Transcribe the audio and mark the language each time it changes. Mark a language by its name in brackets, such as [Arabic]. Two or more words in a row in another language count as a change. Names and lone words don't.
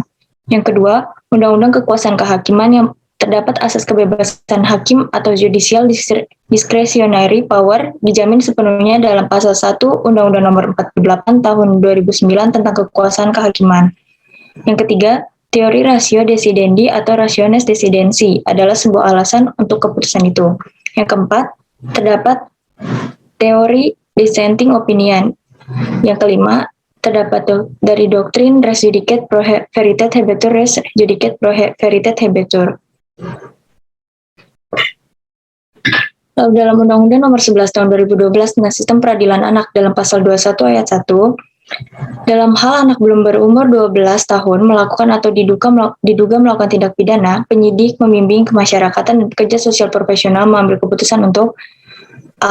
[Indonesian] Yang kedua, Undang-Undang Kekuasaan Kehakiman yang terdapat asas kebebasan hakim atau [English] judicial discretionary power [Indonesian] dijamin sepenuhnya dalam Pasal 1 Undang-Undang Nomor 48 Tahun 2009 tentang Kekuasaan Kehakiman. Yang ketiga, teori [Latin] ratio decidendi [Indonesian] atau [Latin] rationes decidendi [Indonesian] adalah sebuah alasan untuk keputusan itu. Yang keempat, terdapat teori [English] dissenting opinion. [Indonesian] Yang kelima, terdapat dari doktrin [Latin] res judicata pro veritate habetur res judicata pro veritate habetur. [Indonesian] Lalu dalam Undang-Undang Nomor 11 Tahun 2012 tentang Sistem Peradilan Anak dalam Pasal 21 Ayat 1, dalam hal anak belum berumur 12 tahun melakukan atau diduga melakukan tindak pidana, penyidik, membimbing kemasyarakatan dan pekerja sosial profesional mengambil keputusan untuk A.